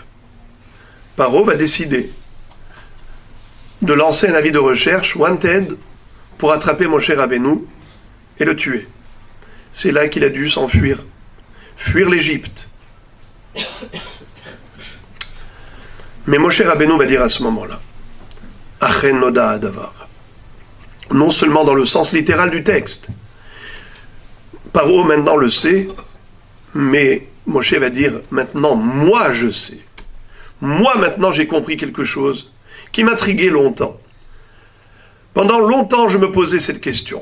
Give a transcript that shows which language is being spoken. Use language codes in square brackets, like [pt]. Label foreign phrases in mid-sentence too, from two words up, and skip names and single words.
[fr] Paro va décider de lancer un avis de recherche, wanted, pour attraper Moshe Rabbeinu et le tuer. C'est là qu'il a dû s'enfuir, fuir l'Égypte. Mais Moshe Rabbeinu va dire à ce moment-là, [he] אכן נודע הדבר. [fr] non seulement dans le sens littéral du texte. Paro maintenant le sait, mais Moshe va dire maintenant, moi je sais. Moi maintenant j'ai compris quelque chose qui m'intriguait longtemps. Pendant longtemps je me posais cette question.